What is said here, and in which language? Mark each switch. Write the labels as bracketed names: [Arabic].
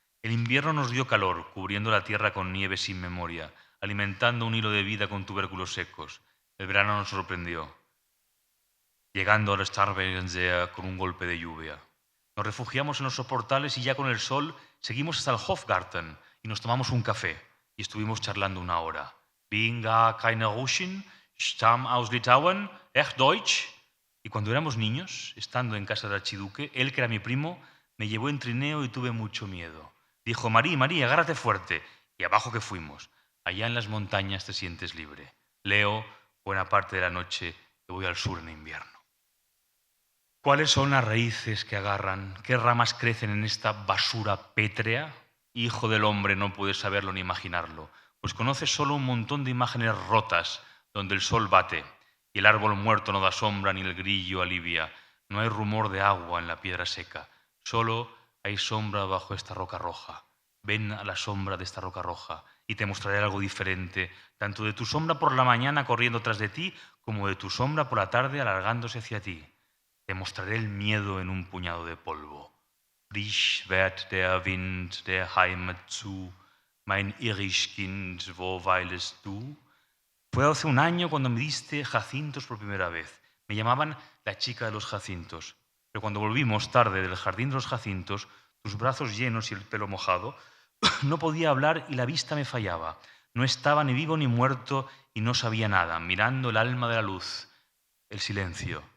[Spanish] El invierno nos dio calor, cubriendo la tierra con nieve sin memoria, alimentando un hilo de vida con tubérculos secos. El verano nos sorprendió, llegando al Starnbergsee con un golpe de lluvia. Nos refugiamos en los soportales y ya con el sol seguimos hasta el Hofgarten y nos tomamos un café y estuvimos charlando una hora. [German] Bin gar keine Russen, Stamm aus Litauen, echt Deutsch. [Spanish] Y cuando éramos niños, estando en casa del archiduque, él, que era mi primo, me llevó en trineo y tuve mucho miedo. Dijo: Marí, Marí, agárrate fuerte. Y abajo que fuimos. Allá en las montañas te sientes libre. Leo buena parte de la noche que voy al sur en invierno. ¿Cuáles son las raíces que agarran? ¿Qué ramas crecen en esta basura pétrea? Hijo del hombre, no puedes saberlo ni imaginarlo, pues conoces solo un montón de imágenes rotas donde el sol bate y el árbol muerto no da sombra ni el grillo alivia. No hay rumor de agua en la piedra seca, solo hay sombra bajo esta roca roja. Ven a la sombra de esta roca roja y te mostraré algo diferente, tanto de tu sombra por la mañana corriendo tras de ti, como de tu sombra por la tarde alargándose hacia ti. Te mostraré el miedo en un puñado de polvo. [German] Frisch weht der Wind der Heimat zu, mein Irischkind, wo weilest du? [Spanish] Fue hace un año cuando me diste jacintos por primera vez. Me llamaban la chica de los jacintos. Pero cuando volvimos tarde del jardín de los jacintos, tus brazos llenos y el pelo mojado, no podía hablar y la vista me fallaba. No estaba ni vivo ni muerto y no sabía nada, mirando el alma de la luz. El silencio.